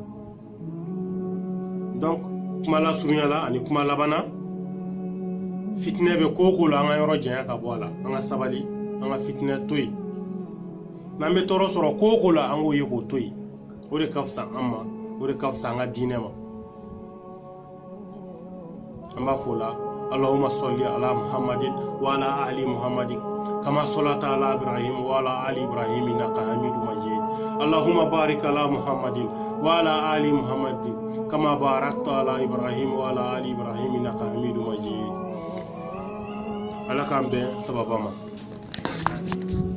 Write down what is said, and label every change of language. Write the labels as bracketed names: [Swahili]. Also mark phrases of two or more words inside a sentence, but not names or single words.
[Bambara] Donc kuma lasurunya la ani kuma laban na, fitinɛ bɛ ko o ko la an ka yɔrɔ janya ka bɔ a la, an ka sabali, an ka fitinɛ to yen. N'an bɛ tɔɔrɔ sɔrɔ ko o ko la an k'o ye k'o to yen, o de ka fisa an ma, o de ka fisa an ka diinɛ ma. An b'a fɔ la, [Arabic] اللهم صل على محمد وعلى آل محمد كما صليت على إبراهيم وعلى آل إبراهيم إنك حميد مجيد. اللهم بارك على محمد وعلى آل محمد كما باركت على إبراهيم وعلى آل إبراهيم إنك حميد مجيد. [Bambara] Ala k'an bɛn sababa ma.